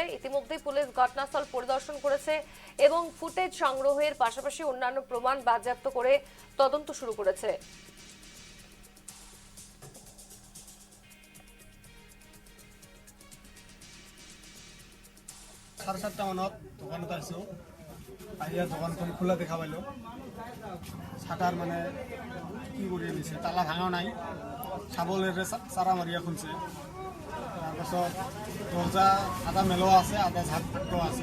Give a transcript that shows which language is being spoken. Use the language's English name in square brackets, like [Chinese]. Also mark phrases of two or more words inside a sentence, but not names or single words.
[Bangla] ইতিমধ্যেই পুলিশ ঘটনাস্থল পরিদর্শন করেছে এবং ফুটেজ সংগ্রহের পাশাপাশি অন্যান্য প্রমাণ বাজেয়াপ্ত করে তদন্ত শুরু করেছে। [Assamese] সাড়ে 7টা মানত দোকানত আছো, আহিয়া দোকানখন খোলা দেখা পাইলো। শাটার মানে কি কৰি দিছে, তালা ভাঙা নাই, চাবলেৰে চাৰা মাৰিয়া খুলছে। তাৰপাছত দরজা আধা মেলোৱা আছে, আধা ঝাঁকটো আছে।